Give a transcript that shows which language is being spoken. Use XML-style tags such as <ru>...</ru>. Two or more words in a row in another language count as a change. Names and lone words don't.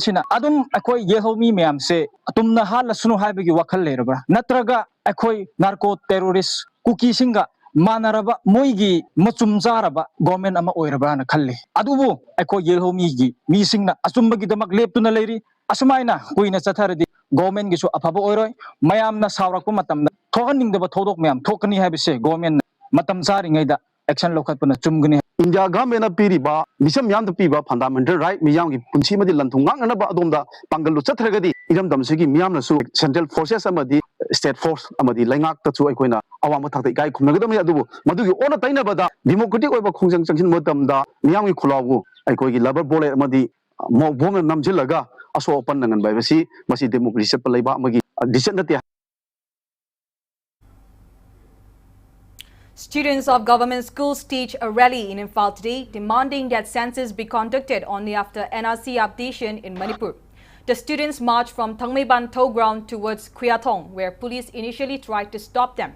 <mni>sina adum akoi yehomi meyam se atumna halasunu haibagi wakhal leraba natraga akoi</mni> <en>narco terrorist</en> <mni>kuki singa manaraba moigi machum jaraba government ama oiraba na khalle adubu akoi yehomi gi mi singna achumbagi damak leptuna leiri asumaina kuina chatharadi government gisu afaba oiroi mayamna sawrakpa matamda thokaningdaba thodok mayam thokani habise government matam saringaida action lokhatpana chumgani India government na piriba misam yam da piba</mni> <en>fundamental right</en> <mni>miyam gi punchi madi lanthungang na ba adomda pangalu chatragadi iram damsigi miyam na su</mni> <en>central forces</en> <mni>amadi</mni> <en>state force</en> <mni>amadi laingak ta chu aikoina awama thakta ikai khumnagadam ya dubu madugi ona taina bada democratic oiba khongjang changsin modamda miyam gi khulawu ꯑꯩꯈꯣꯏꯒꯤ ꯂꯕꯔ ꯕꯣꯂꯦꯠ ꯑꯃꯗꯤ ꯃꯣꯡꯅ ꯅꯝꯖꯤꯜꯂꯒ ꯑꯁꯣꯛ ꯑꯄꯟ ꯅꯪꯍꯟꯕ ꯍꯥꯏꯕꯁꯤ ꯃꯁꯤ ꯗꯦꯃꯣꯀ꯭ꯔꯦꯁꯤ ꯆꯠꯄ ꯂꯩꯕꯥꯛ ꯑꯃꯒꯤ ꯗꯤꯁꯤꯖꯟ ꯅꯠꯇꯦ.</mni> <en>Students of government schools staged a rally in Imphal today, demanding that census be conducted only after NRC updation in Manipur. The students marched from Thangmeiban Tow Ground towards Khuyathong, where police initially tried to stop them.</en>